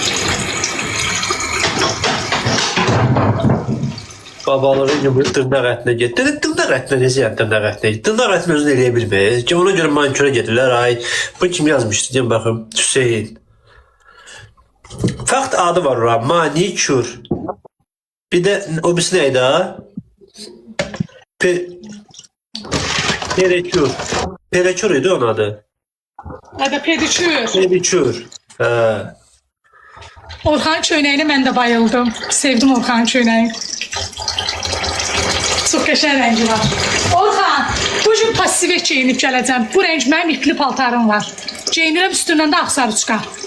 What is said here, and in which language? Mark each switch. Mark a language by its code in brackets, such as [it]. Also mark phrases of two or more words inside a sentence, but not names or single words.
[az] Babaları gibi dırnaq ətinə getdi. Dırnaq ətinə necə yəni dırnaq ətinə getdi? Dırnaq ətinə özünü eləyə bilmir. Ki ona görə maniküre gedirlər. Ay, bu kim yazmışdı? Deyim baxım. Hüseyin. Fakt adı var ora. Manikür. [tr] Bir de o birisi neydi ha? Pedikür. [az] Pedikür idi onun adı. Hadi pedikür. Pedikür. Orxan köynəyinə mən də bayıldım. Sevdim Orxan köynəyi. Çox qəşəng rəngi var. Orxan, bu gün pasivə geyinib gələcəm. Bu rəng mənim ipli paltarım var. Geyinirəm, üstündən də axsarı çıxar.